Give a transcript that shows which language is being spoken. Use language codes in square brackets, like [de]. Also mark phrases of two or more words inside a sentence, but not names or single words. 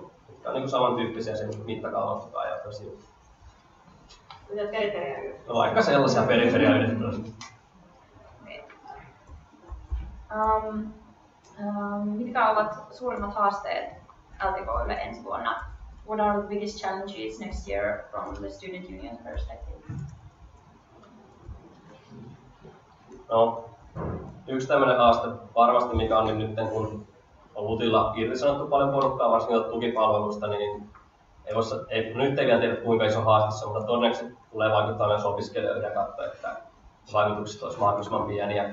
[fi] Mitkä on niin samantyyppisiä sen mittakaavan mukaan ja tosi. Mitä periferiaa? No vaikka sellaisia periferiaa-yhdistelmiä. Mitkä ovat suurimmat haasteet LTK:lle ensi vuonna? [en] What are the biggest challenges next year from the student union perspective? [fi] No, yksi tämmöinen haaste varmasti, mikä on niin nyt, kun on LUTilla irtisanottu paljon porukkaa, varsinkin tukipalvelusta, niin nyt ei vielä tiedä kuinka iso haaste se on, mutta todennäköisesti tulee vaikuttaa myös opiskelijoille ja katsoa, että vaikutukset olisi mahdollisimman pieniä.